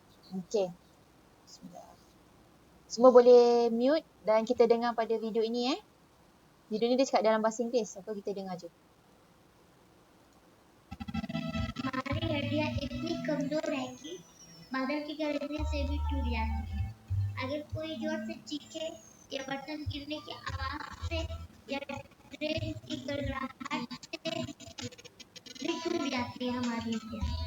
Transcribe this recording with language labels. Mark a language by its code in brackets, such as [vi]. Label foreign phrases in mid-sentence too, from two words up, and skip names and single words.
[ms] Okey. Bismillah. Semua boleh mute dan kita dengar pada video ini Video ni dia cakap dalam bahasa Inggeris. Apa kita dengar je. [hi] हमारी हड्डियां इतनी कमजोर है कि बादल की गरजने से भी टूट जाती है। अगर कोई जोर से चीखे या बर्तन गिरने की आवाज से या ट्रेन की गड़गड़ाहट से भी टूट जाती है हमारी हड्डियां।